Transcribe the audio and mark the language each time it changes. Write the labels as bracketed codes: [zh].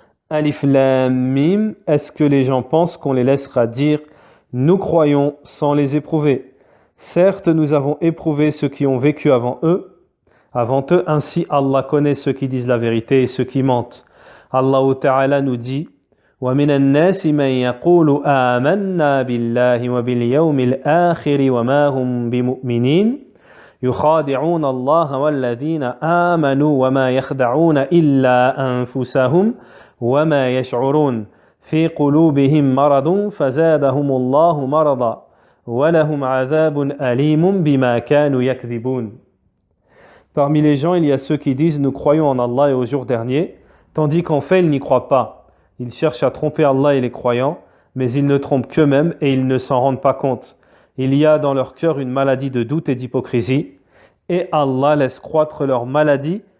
[fr] Alif Lam Mim, est-ce que les gens pensent qu'on les laissera dire nous croyons sans les éprouver? Certes, nous avons éprouvé ceux qui ont vécu avant eux, ainsi Allah connaît ceux qui disent la vérité et ceux qui mentent. Allah Ta'ala nous dit: [ar] وَمِنَ النَّاسِ مَنْ يَقُولُ آمَنَّا بِاللَّهِ وَبِالْيَوْمِ الْآخِرِ وَمَا هُمْ بِمُؤْمِنِينَ يُخَادِعُونَ اللَّهَ وَالَّذِينَ آمَنُوا وَمَا يَخْدَعُونَ إِلَّا أَنفُسَهُمْ وَمَا يَشْعُرُونَ في قلوبهم مرض فزادهم الله مرضا ولهم عذاب أليم بما كانوا يكذبون. [fr] Parmi les gens, il y a ceux qui disent nous croyons en Allah et au jour dernier, tandis qu'en fait ils n'y croient pas. Ils cherchent à tromper Allah et les croyants, mais ils ne trompent qu'eux-mêmes et ils ne s'en rendent pas compte. Il y a dans leur cœur une maladie de doute et d'hypocrisie, et Allah laisse croître leur maladie.